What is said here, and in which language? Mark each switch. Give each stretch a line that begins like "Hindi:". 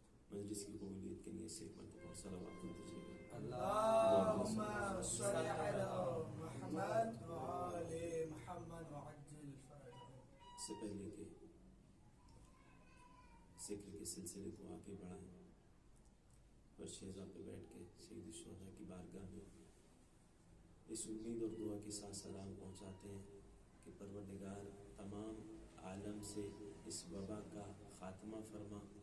Urdu: مجلس کی قبولیت کے لیے سے ایک مرتبہ صلوات دیجیے گا.
Arabic: اللهم صل على محمد وعلى محمد وعجل فرجه.
Urdu: اس سے پہلے کہ ذکر کے سلسلے کو آگے بڑھائیں اور شہزا پہ بیٹھ کے سید الشہداء کی بارگاہ میں اس امید اور دعا کے ساتھ سلام پہنچاتے ہیں کہ پروردگار تمام عالم سے اس وبا کا خاتمہ فرما.